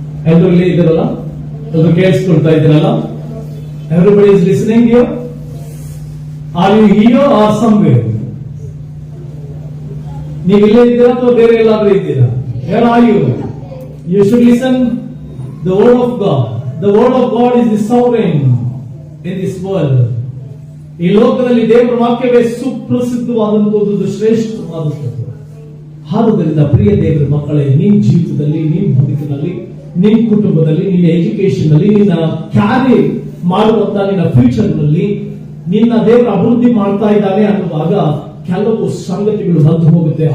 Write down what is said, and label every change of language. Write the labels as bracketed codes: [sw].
[kn] ಎಲ್ಲರೂ ಇಲ್ಲಿ ಇದ್ದೀರಲ್ಲ, ಎಲ್ಲರೂ ಕೇಳಿಸ್ಕೊಳ್ತಾ ಇದ್ದೀರಲ್ಲ? [en] Everybody is listening here? Are you here or somewhere? [kn] ನೀವು ಇಲ್ಲೇ ಇದ್ದೀರಾ ಅಥವಾ ಬೇರೆ ಎಲ್ಲಾದ್ರೂ ಇದ್ದೀರಾ? [en] Where are you? You should listen the word of God. The word of God is the sovereign in this world. [kn] ಈ ಲೋಕದಲ್ಲಿ ದೇವರ ವಾಕ್ಯವೇ ಸುಪ್ರಸಿದ್ಧವಾದಂತದ್ದು, ಶ್ರೇಷ್ಠವಾದಂತದ್ದು. ಆದ್ದರಿಂದ ಪ್ರಿಯ ದೇವರ ಮಕ್ಕಳೇ, ನಿನ್ನ ಜೀವಿತದಲ್ಲಿ, ನಿನ್ನ ಬದುಕಿನಲ್ಲಿ, ನಿನ್ನ ಕುಟುಂಬದಲ್ಲಿ, ನಿನ್ನ ಎಜುಕೇಶನ್ ನಲ್ಲಿ, ನಿನ್ನ ಕ್ಯಾರಿ ಮಾಡುವಂತ ನಿನ್ನ ಫ್ಯೂಚರ್ ನಲ್ಲಿ ನಿನ್ನ ದೇವರ ಅಭಿವೃದ್ಧಿ ಮಾಡ್ತಾ ಇದ್ದಾನೆ ಅನ್ನುವಾಗ ಕೆಲವು ಸಂಗತಿಗಳು ಬಂದು ಹೋಗುತ್ತೆ.